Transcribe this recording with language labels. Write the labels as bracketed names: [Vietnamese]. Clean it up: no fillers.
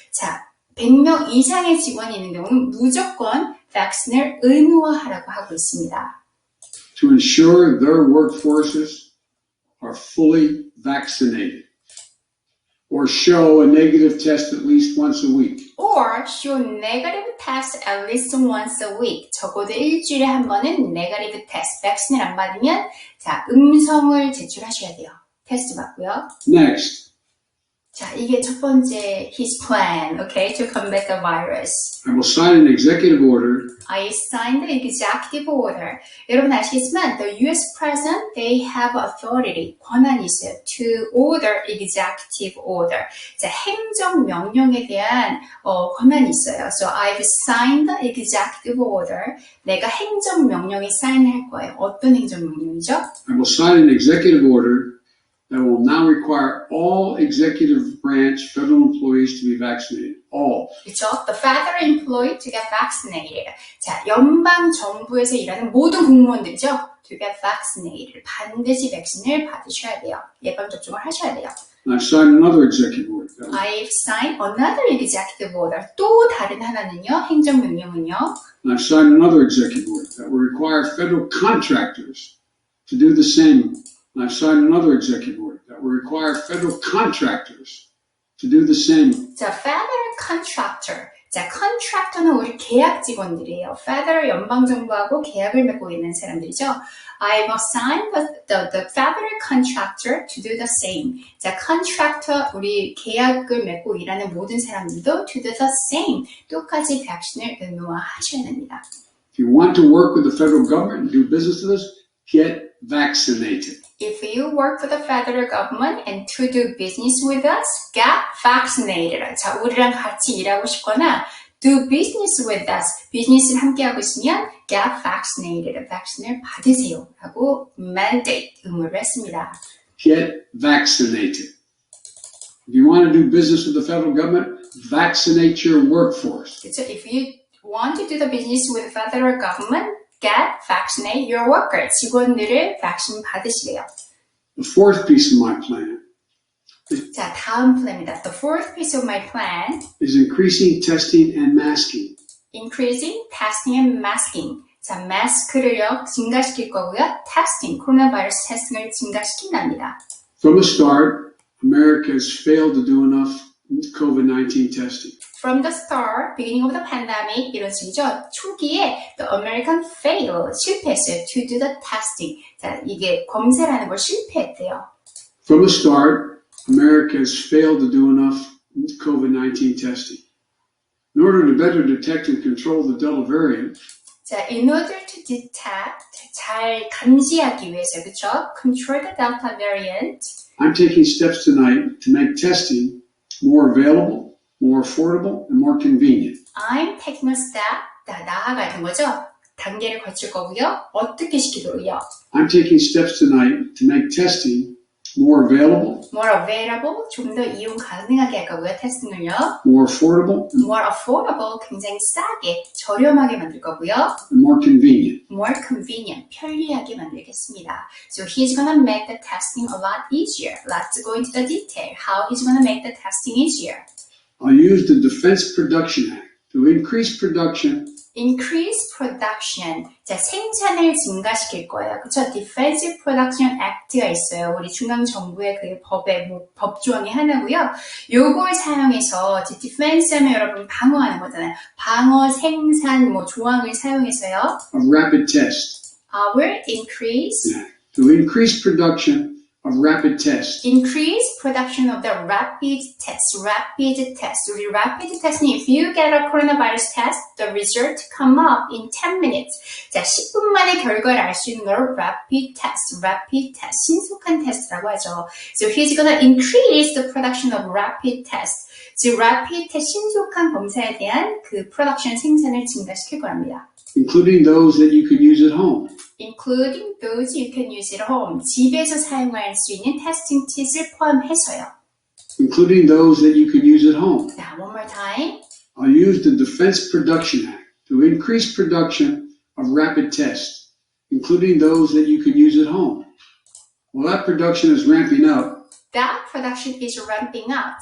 [Korean] 자, 100명 이상의 직원이 있는 경우는 무조건 vaccine을 의무화하라고 하고 있습니다. [English] To ensure their workforces are fully vaccinated or show a negative test at least once a week. Or show negative test at least once a week. [Korean] 적어도 일주일에 한 번은 [English] negative test. [Korean] 백신을 안 받으면 자, 음성을 제출하셔야 돼요. 테스트 받고요. [English] Next, [Korean] 자, 이게 첫 번째 [English] his plan, okay, to combat the virus. I will sign an executive order I signed the executive order. [Korean] 여러분 아시겠지만 [English] the U.S. President, they have authority, [Korean] 권한이 있어요. [English] To order executive order. [Korean] 자, 행정명령에 대한 권한이 있어요. [English] So I've signed the executive order. [Korean] 내가 행정명령에 사인할 거예요. 어떤 행정명령이죠? [English] I will sign an executive order that will now require all executive branch federal employees to be vaccinated. all. [Korean] 그렇죠? [English] The federal employee to get vaccinated. [Korean] 자, 연방 정부에서 일하는 모든 공무원들이죠. [English] To get vaccinated. [Korean] 반드시 백신을 받으셔야 돼요. 예방 접종을 하셔야 돼요. [English] I've signed another executive order. I've signed another executive order. [Korean] 또 다른 하나는요. 행정명령은요. [English] I've signed another executive order that will require federal contractors to do the same. I've signed another executive order that will require federal contractors to do the same. 자, federal contractor. [Korean] 자, contractor는 우리 계약 직원들이에요. federal 연방정부하고 계약을 맺고 있는 사람들이죠. [English] I've assigned the federal contractor to do the same. [Korean] 자, contractor, 우리 계약을 맺고 일하는 모든 사람들도 [English] to do the same. [Korean] 똑같이 백신을 의무화하셔야 됩니다. [English] If you want to work with the federal government and do business with us, get vaccinated. If you work for the federal government and to do business with us, get vaccinated. [Korean] 자, 우리랑 같이 일하고 싶거나 [English] do business with us, [Korean] 비즈니스를 함께 하고 있으면 [English] get vaccinated, [Korean] 백신을 받으세요 라고 mandate, 의무를 했습니다. [English] Get vaccinated. If you want to do business with the federal government, vaccinate your workforce. [Korean] 그렇죠? [English] If you want to do the business with the federal government, vaccinate your workers. [Korean] 직원들을 백신 받으시래요. [English] The fourth piece of my plan [Korean] 자, 다음 플랜입니다. [English] The fourth piece of my plan is increasing testing and masking. increasing testing and masking. [Korean] 자, 마스크를요 증가시킬 거고요. testing, 코로나 바이러스 테스팅을 증가시킨답니다. [English] From the start, America has failed to do enough COVID-19 testing. From the start, beginning of the pandemic, [Korean] 이런 식이죠. 초기에 [English] the American failed, [Korean] 실패했어요. [English] To do the testing. [Korean] 자, 이게 검사라는 걸 실패했대요. [English] From the start, America has failed to do enough COVID-19 testing. In order to better detect and control the Delta variant, [Korean] 자, [English] in order to detect, [Korean] 잘 감지하기 위해서, 그렇죠? [English] Control the Delta variant. I'm taking steps tonight to make testing more available, more affordable, and more convenient. I'm taking a step. [Korean] 나아가는 거죠. 단계를 거칠 거고요. 어떻게 시키도록요? [English] I'm taking steps tonight to make testing more available, more available, [Korean] 좀 더 이용 가능하게 할 거고요. 테스팅을요. [English] more affordable, more affordable, [Korean] 굉장히 싸게, 저렴하게 만들 거고요. [English] and more convenient. more convenient, [Korean] 편리하게 만들겠습니다. [English] So he's gonna make the testing a lot easier. Let's go into the detail. How he's gonna make the testing easier. I'll use the Defense Production Act to increase production. Increase production. [Korean] 자, 생산을 증가시킬 거예요. 그쵸? Defense Production Act가 있어요. 우리 중앙정부의 그 법의 법조항이 하나고요. 요걸 사용해서, defense 하면 여러분 방어하는 거잖아요. 방어, 생산, 조항을 사용해서요. [English] Of rapid tests. Will increase. To increase production of rapid tests. Increase production of the rapid test. Rapid test. 우리 rapid test는 if you get a coronavirus test, the result come up in 10 minutes. [Korean] 자, 10분 만에 결과를 알 수 있는 걸 rapid test. [English] Rapid test. [Korean] 신속한 테스트라고 하죠. [English] So he's gonna increase the production of rapid test. [Korean] 즉, rapid test, 신속한 검사에 대한 그 production 생산을 증가시킬 거랍니다. [English] Including those that you can use at home. Including those you can use at home. [Korean] 집에서 사용할 수 있는 테스팅 킷을 포함해서요. [English] Including those that you can use at home. 자, one more time. I'll use the Defense Production Act to increase production of rapid tests, including those that you can use at home. Well, that production is ramping up. That production is ramping up.